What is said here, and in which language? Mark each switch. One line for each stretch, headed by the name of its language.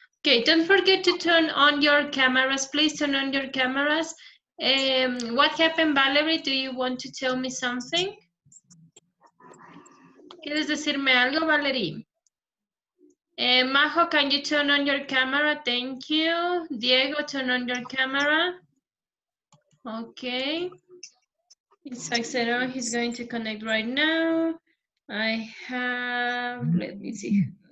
English: Okay, don't forget to turn on your cameras. Please turn on your cameras. What happened, Valerie? Do you want to tell me something?
Spanish: ¿Quieres decirme algo, Valerie?
English: Majo, can you turn on your camera? Thank you. Diego, turn on your camera. Okay. Isaac Serón, he's going to connect right now. I have, let me see.